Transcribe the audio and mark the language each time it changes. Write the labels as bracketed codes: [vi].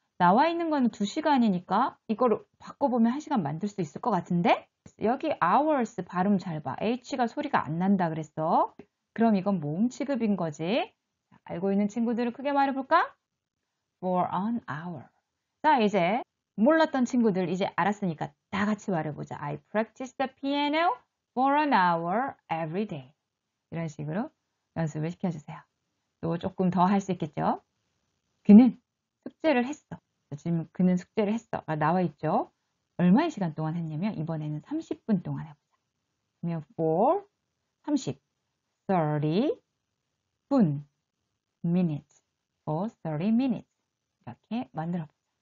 [ko] 나와 있는 거는 2시간이니까 이걸 바꿔보면 1시간 만들 수 있을 것 같은데? 여기 hours 발음 잘 봐. H가 소리가 안 난다 그랬어. 그럼 이건 모음 취급인 거지. 알고 있는 친구들을 크게 말해볼까? [en] For an hour. [ko] 자, 이제 몰랐던 친구들 이제 알았으니까 다 같이 말해보자. [en] I practice the piano for an hour every day. [ko] 이런 식으로 연습을 시켜주세요. 또 조금 더 할 수 있겠죠? 그는 숙제를 했어. 지금 그는 숙제를 했어. 나와 있죠? 얼마의 시간 동안 했냐면 이번에는 30분 동안 해보자. 그러면 for 30, 30 분, minutes, [en] for 30 minutes [ko] 이렇게 만들어보자.